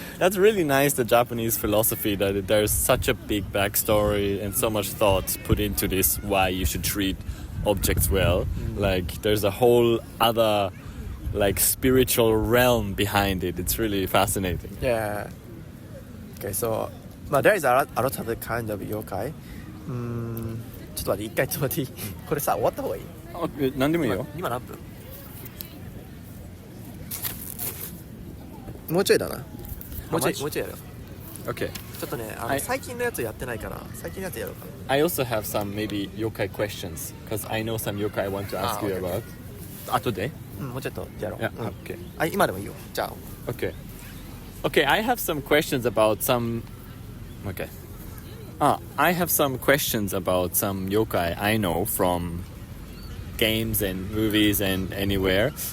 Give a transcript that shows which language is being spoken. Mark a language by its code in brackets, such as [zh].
[en] That's really nice, the Japanese philosophy, that there's such a big backstory and so much thought put into this, why you should treat objects well. Like there's a whole other like spiritual realm behind it. It's really fascinating. Yeah. Okay, so there is a lot of the kind of yokai. [ja] ちょっと待って、一回ちょっと待っていい？これさ、終わった方がいい？何でもいいよ。今何分？もうちょいだな。もうちょいやるよ。 [en] Okay. [ja] ちょっとね、最近のやつやってないから、最近のやつやろうかな。 [en] I also have some maybe yokai questions, because I know some yokai I want to ask you about. [ja] 後で？もうちょっとやろう。 [en] Yeah, okay. [ja] 今でもいいよ。じゃあ。 [en] Okay. Okay, I have some questions about some... Okay. I have some questions about some yokai I know from games and movies and anywhere.